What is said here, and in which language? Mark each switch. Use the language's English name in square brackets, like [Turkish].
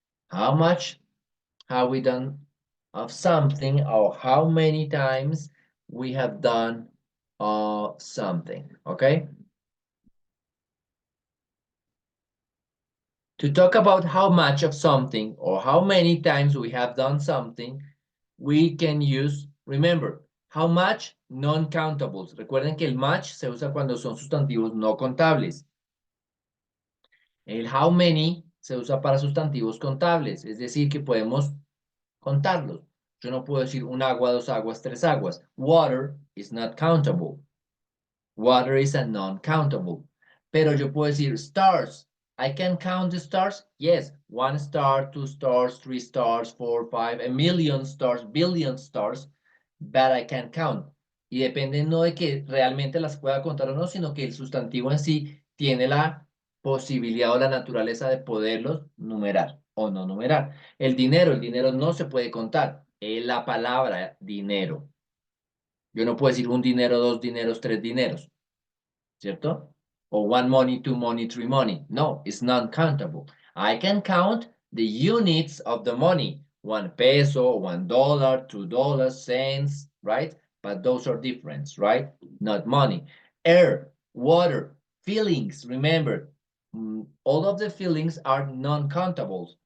[English] How much have we done of something or how many times we have done something, okay? To talk about how much of something or how many times we have done something, we can use, remember, how much non-countables. [Spanish] Recuerden que el much se usa cuando son sustantivos no contables. El how many se usa para sustantivos contables, es decir, que podemos contarlos. Yo no puedo decir un agua, dos aguas, tres aguas. [English] Water is not countable. Water is a non-countable. [Spanish] Pero yo puedo decir stars. [English] I can count the stars. Yes, 1 star, 2 stars, 3 stars, 4, 5, a million stars, billion stars, but I can count. [Spanish] Y depende no de que realmente las pueda contar o no, sino que el sustantivo en sí tiene la posibilidad o la naturaleza de poderlos numerar o no numerar. El dinero no se puede contar. Es la palabra dinero. Yo no puedo decir un dinero, dos dineros, tres dineros. ¿Cierto? [English] Or one money, two money, three money. No, it's non-countable. I can count the units of the money. 1 peso, $1, $2, cents, right? But those are different, right? Not money. Air, water, feelings, remember, all of the feelings are non-countables.